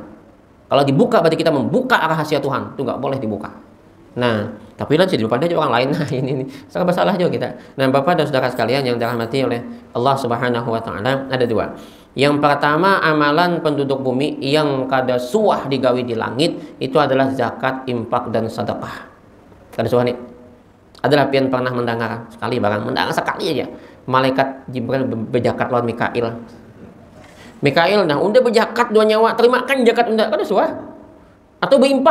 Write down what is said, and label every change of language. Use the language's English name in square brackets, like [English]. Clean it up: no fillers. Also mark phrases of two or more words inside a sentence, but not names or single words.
[Indonesian] Kalau dibuka berarti kita membuka rahasia Tuhan, itu nggak boleh dibuka. Nah, tapi lihat di depan aja orang lain. Nah, ini sangat bersalah juga kita. Nah, Bapak dan Saudara sekalian yang dirahmati oleh Allah [Arabic] سبحانه وتعالى, [Indonesian] ada dua. [Banjar] Yang pertama, amalan penduduk bumi yang kada suah digawi di langit itu adalah zakat, infak, dan sedekah. Kada suah nih. Adalah pian pernah mendengar sekali barang, mendengar sekali aja. Malaikat Jibril berzakat lawan Mikail. Mikail, nah unda berzakat 2 nyawa, terimakan zakat unda, kada suah.